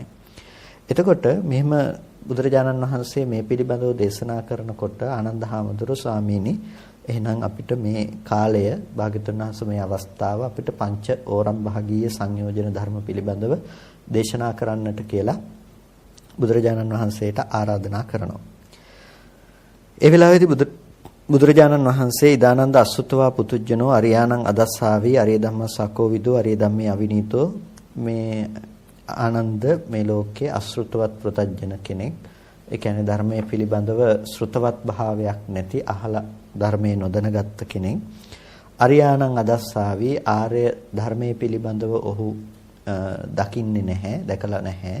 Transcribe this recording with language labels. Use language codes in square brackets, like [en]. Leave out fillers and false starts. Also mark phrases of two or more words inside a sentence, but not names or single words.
[si] එතකොට මෙහෙම බුදුරජාණන් වහන්සේ මේ පිළිබඳව දේශනා කරනකොට ආනන්ද හාමුදුරුවෝ ස්වාමීනි එහෙනම් අපිට මේ කාලය භාග්‍යවතුන් වහන්සේ මේ අවස්ථාව අපිට පංච ඕරම් භාගීය සංයෝජන ධර්ම පිළිබඳව දේශනා කරන්නට කියලා බුදුරජාණන් වහන්සේට ආරාධනා කරනවා. ඒ වෙලාවේදී බුදුරජාණන් වහන්සේ [pi] ඉදානන්ද අසුතවා පුතුජනෝ අරියාණං අදස්සාවි අරිය ධම්මස්සකෝ විදෝ අරිය ධම්මේ අවිනීතෝ [si] මේ ආනන්ද මේ ලෝකයේ අශෘතවත් ප්‍රතඥ කෙනෙක්. ඒ කියන්නේ ධර්මයේ පිළිබඳව ශ්‍රුතවත් භාවයක් නැති අහලා ධර්මයේ නොදැනගත් කෙනෙක්. [pi] අරියාණං අදස්සාවි [si] ආර්ය ධර්මයේ පිළිබඳව ඔහු දකින්නේ නැහැ, දැකලා නැහැ.